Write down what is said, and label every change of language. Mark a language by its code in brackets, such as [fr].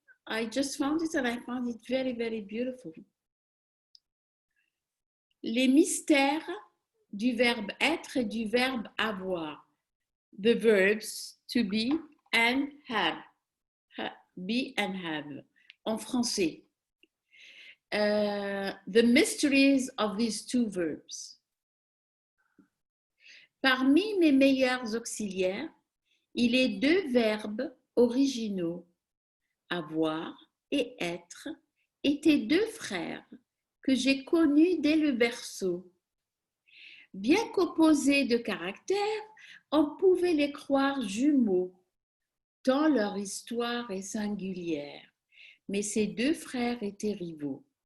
[en] I just found it and I found it very, very beautiful. [fr] Les mystères du verbe être et du verbe avoir. [en] the verbs to be and have. Be and have [fr] en français. [en] The mysteries of these two verbs. [fr] Parmi mes meilleurs auxiliaires, il est deux verbes originaux, avoir et être, étaient deux frères que j'ai connus dès le berceau. Bien qu'opposés de caractère, on pouvait les croire jumeaux, tant leur histoire est singulière, mais ces deux frères étaient rivaux.